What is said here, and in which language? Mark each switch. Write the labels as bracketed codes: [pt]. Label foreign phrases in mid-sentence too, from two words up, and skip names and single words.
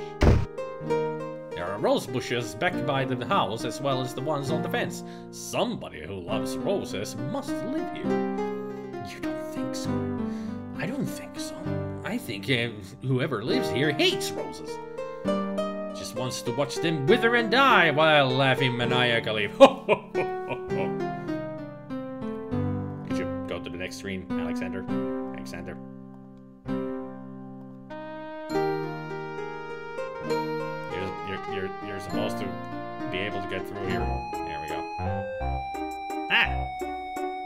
[en] There are rose bushes back by the house as well as the ones on the fence. Somebody who loves roses must live here. You don't think so? I don't think so. I think whoever lives here hates roses. Just wants to watch them wither and die while laughing maniacally. Ho ho ho ho ho. You should go to the next screen, Alexander. Alexander. You're supposed to be able to get through here. There we go.